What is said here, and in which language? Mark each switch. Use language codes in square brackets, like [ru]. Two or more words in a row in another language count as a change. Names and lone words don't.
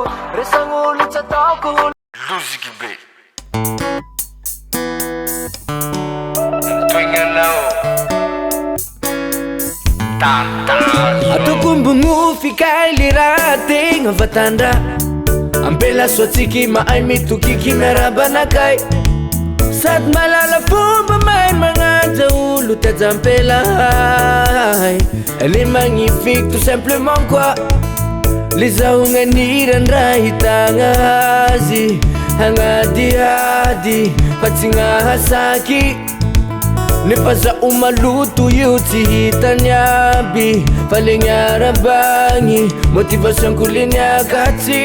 [mg] Resan'olo tsy ataoko loziky be. Toignanao atoko mbogno fikay le raha tegna vatandra. Ampela soatsiky mahay mitokiky miarabanakay. Sady malala fomba mahay magnanja olo tiajampela. [fr] Elle est magnifique tout simplement quoi. [mg] Les aongan'iran-draha hitagna azy hagnadiady fa tsy gnahasaky. Nefa zaho maloto io tsy hitany aby. Fa le gniarabagny motivation-ko le niakatsy.